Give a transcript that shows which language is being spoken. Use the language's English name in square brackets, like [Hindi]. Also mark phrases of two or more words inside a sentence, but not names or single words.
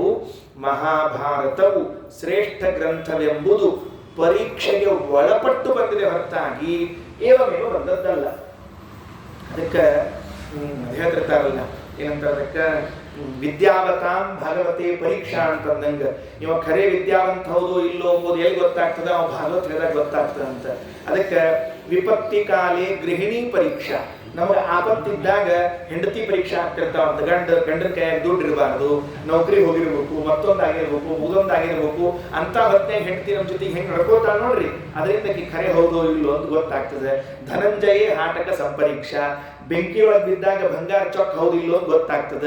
[Kannada] ಮಹಾಭಾರತವು ಶ್ರೇಷ್ಠ ಗ್ರಂಥವೆಂಬುದು ಪರೀಕ್ಷೆಗೆ ಒಳಪಟ್ಟು ಬಂದಿದೆ ಹೊರತಾಗಿ ಏವಮೇವ ಬಂದದ್ದಲ್ಲ. ಅದಕ್ಕೆ ಹೇಳ್ತಿರ್ತಾರಲ್ಲ, ಏನಂತ ಅದಕ್ಕೆ [Sanskrit] ವಿದ್ಯಾವತಾಂ ಭಗವತೆ ಪರೀಕ್ಷಾ [Kannada] ಅಂತಂದಂಗೆ, ಇವ ಖರೆ ವಿದ್ಯಾವಂತ ಹೌದು ಇಲ್ಲೋ ಎಂಬುದು ಎಲ್ಲಿ ಗೊತ್ತಾಗ್ತದೆ? ಅವ ಭಾಗವತ ಹೇಳಿದಾಗ ಗೊತ್ತಾಗ್ತದೆ ಅಂತ. ಅದಕ್ಕೆ [Sanskrit] ವಿಪತ್ತಿ ಕಾಲೇ ಗೃಹಿಣಿ ಪರೀಕ್ಷಾ, [Kannada] ನಮಗೆ ಆಪತ್ತಿದ್ದಾಗ ಹೆಂಡತಿ ಪರೀಕ್ಷೆ ಆಗ್ತಿರ್ತಾವಂತ. ಗಂಡನ ಕೈಯಾಗ ದುಡ್ಡು ಇರಬಾರ್ದು, ನೌಕರಿ ಹೋಗಿರ್ಬೇಕು, ಮತ್ತೊಂದಾಗಿರ್ಬೇಕು, ಮುದೊಂದಾಗಿರ್ಬೇಕು ಅಂತ ಹೊತ್ತಿನಾಗ ಹೆಂಡತಿ ನಮ್ಮ ಜೊತೆಗೆ ಹೆಂಗೆ ನಡ್ಕೋತಾಳ ನೋಡ್ರಿ, ಅದರಿಂದ ಖರೆ ಹೌದೋ ಇಲ್ಲೋ ಅಂತ ಗೊತ್ತಾಗ್ತದೆ. [Sanskrit] ಧನಂಜಯೇ ಹಾಟಕ ಸಂಪರೀಕ್ಷಾ, [Kannada] ಬೆಂಕಿಯೊಳಗೆ ಬಿದ್ದಾಗ ಬಂಗಾರ ಚೊಕ್ ಹೌದು ಇಲ್ಲೋ ಅಂತ ಗೊತ್ತಾಗ್ತದೆ.